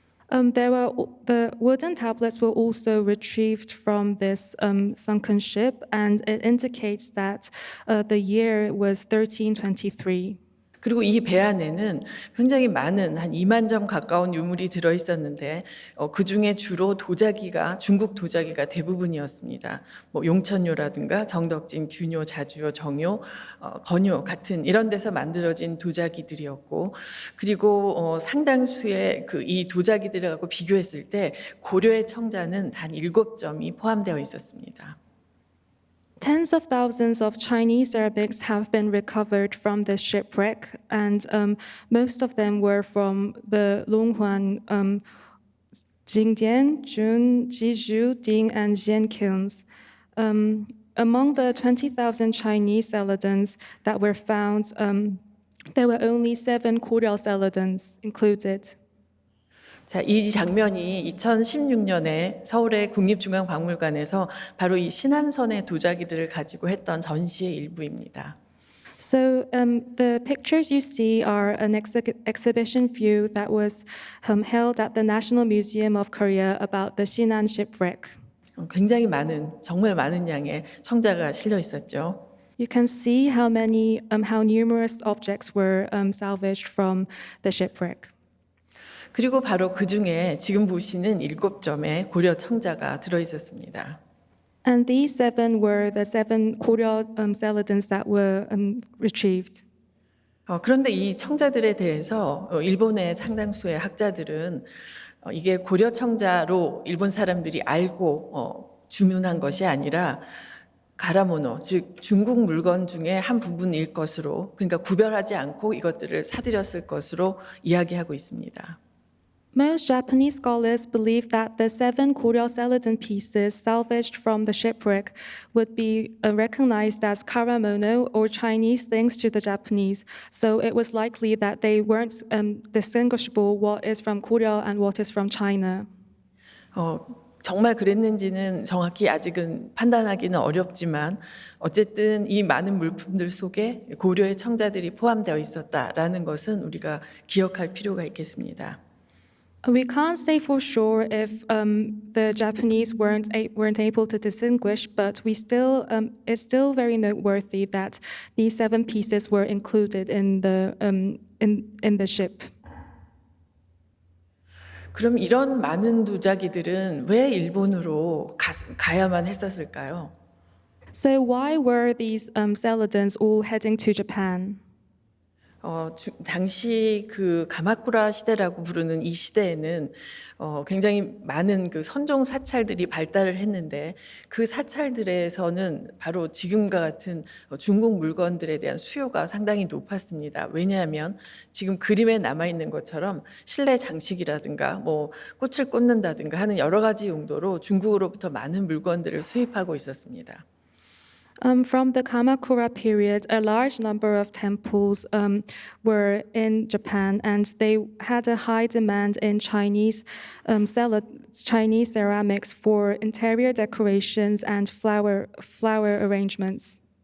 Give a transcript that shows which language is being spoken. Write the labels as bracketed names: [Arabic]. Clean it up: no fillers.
[English] The wooden tablets were also retrieved from this sunken ship, and it indicates that the year was 1323. [Korean] 그리고 이 배 안에는 굉장히 많은 한 2만 점 가까운 유물이 들어 있었는데 그 중에 주로 도자기가 중국 도자기가 대부분이었습니다. 뭐 용천묘라든가 경덕진, 균요, 자주요, 정요, 건요 같은 이런 데서 만들어진 도자기들이었고, 그리고 상당수의 이 도자기들을 갖고 비교했을 때 고려의 청자는 단 7점이 포함되어 있었습니다. [English] Tens of thousands of Chinese ceramics have been recovered from this shipwreck, and most of them were from the Longhuan, Jingdian, Jun, Jizhu, Ding, and Jian kilns. Among the 20,000 Chinese celadons that were found, there were only 7 Goryeo celadons included. [Korean] 자, 이 장면이 2016년에 서울의 국립중앙박물관에서 바로 이 신안선의 도자기들을 가지고 했던 전시의 일부입니다. [English] So the pictures you see are an exhibition view that was held at the National Museum of Korea about the Shinan shipwreck. [Korean] 굉장히 정말 많은 양의 청자가 실려 있었죠. [English] You can see how numerous objects were salvaged from the shipwreck. [Korean] 그리고 바로 그 중에 지금 보시는 7점의 고려 청자가 들어 있었습니다. [English] And these 7 were the 7 Goryeo celadons that were retrieved. [Korean] 그런데 이 청자들에 대해서 일본의 상당수의 학자들은 이게 고려 청자로 일본 사람들이 알고 주문한 것이 아니라 가라모노, 즉 중국 물건 중에 한 부분일 것으로, 그러니까 구별하지 않고 이것들을 사들였을 것으로 이야기하고 있습니다. [English] Most Japanese scholars believe that the 7 Goryeo celadon pieces salvaged from the shipwreck would be recognized as karamono or Chinese things to the Japanese. So it was likely that they weren't distinguishable what is from Goryeo and what is from China. [Korean] 정말 그랬는지는 정확히 아직은 판단하기는 어렵지만 어쨌든 이 많은 물품들 속에 고려의 청자들이 포함되어 있었다라는 것은 우리가 기억할 필요가 있겠습니다. [English] We can't say for sure if the Japanese weren't able to distinguish, but it's still very noteworthy that these 7 pieces were included in the ship. [Korean] 그럼 이런 많은 도자기들은 왜 일본으로 가야만 했었을까요? [English] So why were these celadons all heading to Japan? [Korean] 당시 그 가마쿠라 시대라고 부르는 이 시대에는 굉장히 많은 그 선종 사찰들이 발달을 했는데 그 사찰들에서는 바로 지금과 같은 중국 물건들에 대한 수요가 상당히 높았습니다. 왜냐하면 지금 그림에 남아 있는 것처럼 실내 장식이라든가 뭐 꽃을 꽂는다든가 하는 여러 가지 용도로 중국으로부터 많은 물건들을 수입하고 있었습니다. [English] From the Kamakura period, a large number of temples were in Japan, and they had a high demand in Chinese ceramics for interior decorations and flower arrangements.